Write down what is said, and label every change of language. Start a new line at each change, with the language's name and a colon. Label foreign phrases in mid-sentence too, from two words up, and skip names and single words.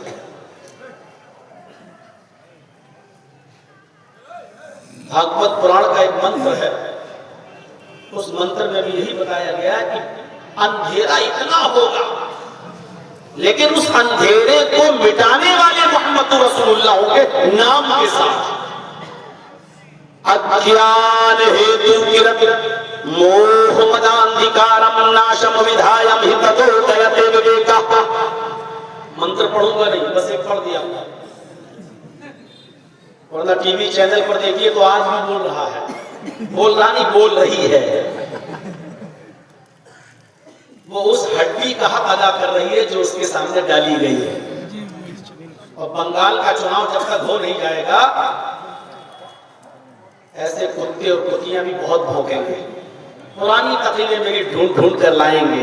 Urdu: بھاگوت پران کا ایک منتر ہے، اس منتر میں بھی یہی بتایا گیا ہے کہ اندھیرا اتنا ہوگا لیکن اس اندھیرے کو مٹانے والے
Arabic: محمد رسول اللہ
Urdu: ہوں گے نام کے ساتھ۔
Sanskrit: अज्ञान हेतु कृत मोह मदान्धकारम् नाशं विधायं हितो तेते विवेका.
Urdu: منتر پڑھوں گا نہیں، بس ایک پڑھ دیا، ورنہ ٹی وی چینل پر دیکھیے تو آج بھی بول رہا ہے، بول رہا نہیں بول رہی ہے، وہ اس ہڈی کا حق ادا کر رہی ہے جو اس کے سامنے ڈالی گئی ہے۔ اور بنگال کا چناؤ جب تک ہو نہیں جائے گا ایسے کتے اور کتیاں بھی بہت بھونکیں گے، پرانی تقریریں میری ڈھونڈ ڈھونڈ کر لائیں گے۔